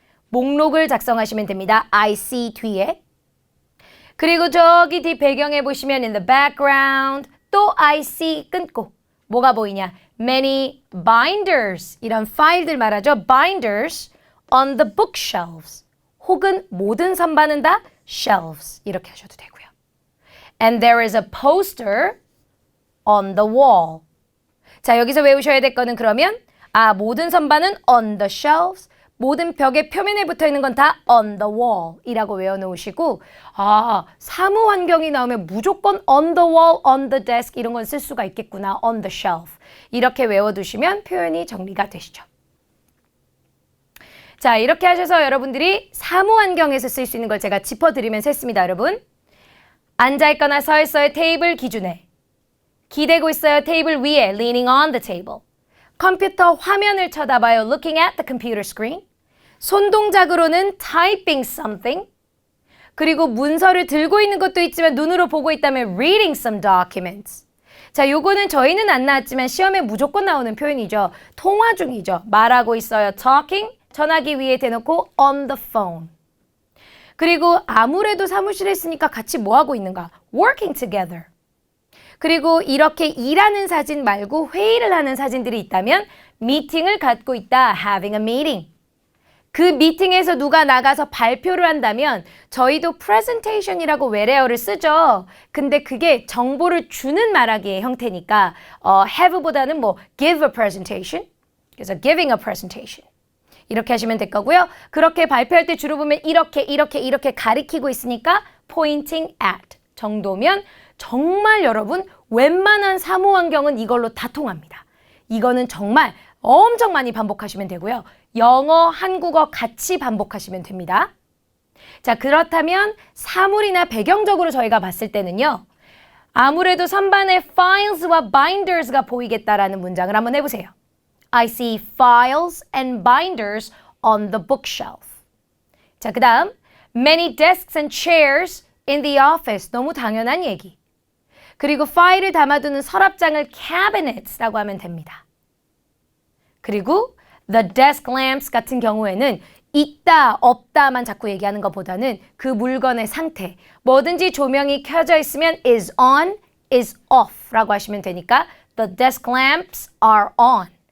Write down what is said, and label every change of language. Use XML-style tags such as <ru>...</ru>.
<ko>목록을 작성하시면 됩니다. I see 뒤에 그리고 저기 뒤 배경에 보시면</ko> <en>in the background</en> <ko>또 I see 끊고 뭐가 보이냐?</ko> <en>Many binders</en> <ko>이런 파일들 말하죠.</ko> <en>Binders on the bookshelves</en> <ko>혹은 모든 선반은 다 shelves 이렇게 하셔도 되고요.</ko> <en>And there is a poster on the wall.</en> <ko>자, 여기서 외우셔야 될 거는 그러면 모든 선반은</ko> <en>on the shelves</en> <ko>모든 벽의 표면에 붙어있는 건 다 on the wall 이라고 외워놓으시고 사무 환경이 나오면 무조건</ko> <en>on the wall, on the desk</en> <ko>이런 건 쓸 수가 있겠구나.</ko> <en>on the shelf</en> <ko>이렇게 외워두시면 표현이 정리가 되시죠. 자, 이렇게 하셔서 여러분들이 사무 환경에서 쓸 수 있는 걸 제가 짚어드리면서 했습니다. 여러분 앉아있거나 서있어요. 테이블 기준에 기대고 있어요. 테이블 위에</ko> <en>leaning on the table</en> <ko>컴퓨터 화면을 쳐다봐요.</ko> <en>looking at the computer screen</en> <ko>손동작으로는</ko> <en>typing something</en> <ko>그리고 문서를 들고 있는 것도 있지만 눈으로 보고 있다면</ko> <en>reading some documents.</en> <ko>자, 요거는 저희는 안 나왔지만 시험에 무조건 나오는 표현이죠. 통화 중이죠. 말하고 있어요.</ko> <en>talking,</en> <ko>전화기 위에 대놓고</ko> <en>on the phone.</en> <ko>그리고 아무래도 사무실에 있으니까 같이 뭐 하고 있는가?</ko> <en>working together.</en> <ko>그리고 이렇게 일하는 사진 말고 회의를 하는 사진들이 있다면 미팅을 갖고 있다.</ko> <en>having a meeting.</en> <ko>그 미팅에서 누가 나가서 발표를 한다면 저희도 presentation이라고 외래어를 쓰죠. 근데 그게 정보를 주는 말하기의 형태니까 have보다는 뭐</ko> <en>give a presentation. 그래서 giving a presentation.</en> <ko>이렇게 하시면 될 거고요. 그렇게 발표할 때 주로 보면 이렇게 가리키고 있으니까</ko> <en>pointing at</en> <ko>정도면 정말 여러분 웬만한 사무 환경은 이걸로 다 통합니다. 이거는 정말 엄청 많이 반복하시면 되고요. 영어, 한국어 같이 반복하시면 됩니다. 자, 그렇다면 사물이나 배경적으로 저희가 봤을 때는요. 아무래도 선반에 files와 binders가 보이겠다라는 문장을 한번 해보세요.</ko> <en>I see files and binders on the bookshelf.</en> <ko>자, 그 다음</ko> <en>many desks and chairs in the office.</en> <ko>너무 당연한 얘기. 그리고 파일을 담아두는 서랍장을 cabinets라고 하면 됩니다. 그리고 the desk lamps 같은 경우에는 있다, 없다만 자꾸 얘기하는 것보다는 그 물건의 상태, 뭐든지 조명이 켜져 있으면 is on, is off 라고 하시면 되니까</ko> <en>the desk lamps are on.</en>